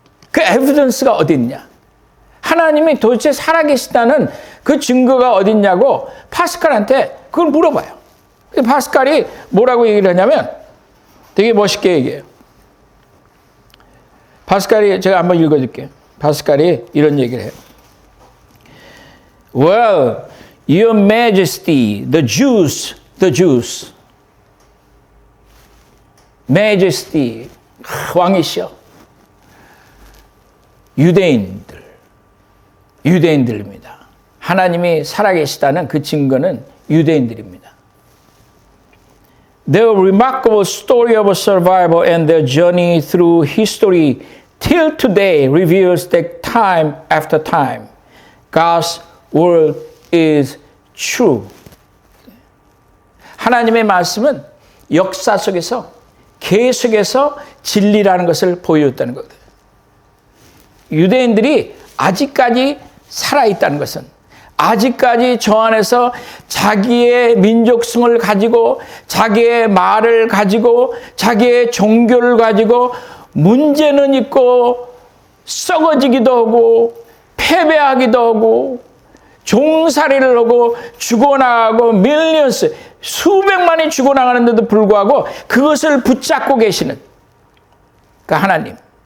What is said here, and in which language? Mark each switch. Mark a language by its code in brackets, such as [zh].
[ko] 그 에비던스가 어디 있느냐? 하나님이 도대체 살아계시다는 그 증거가 어디 있냐고 파스칼한테 그걸 물어봐요. 파스칼이 뭐라고 얘기를 하냐면 되게 멋있게 얘기해요. 파스칼이 제가 한번 읽어줄게요. 파스칼이 이런 얘기를 해요. [en] Well, your majesty, the Jews, majesty, [ko] 왕이시여. 유대인들입니다. 하나님이 살아계시다는 그 증거는 유대인들입니다. [en] Their remarkable story of survival and their journey through history till today reveals that time after time, God's word is true. [ko] 하나님의 말씀은 역사 속에서 계속해서 진리라는 것을 보여줬다는 거거든요. 유대인들이 아직까지 살아있다는 것은 아직까지 저 안에서 자기의 민족성을 가지고 자기의 말을 가지고 자기의 종교를 가지고 문제는 있고 썩어지기도 하고 패배하기도 하고 종살이를 하고 죽어나가고 밀리언스 수백만이 죽어나가는데도 불구하고 그것을 붙잡고 계시는 그 하나님.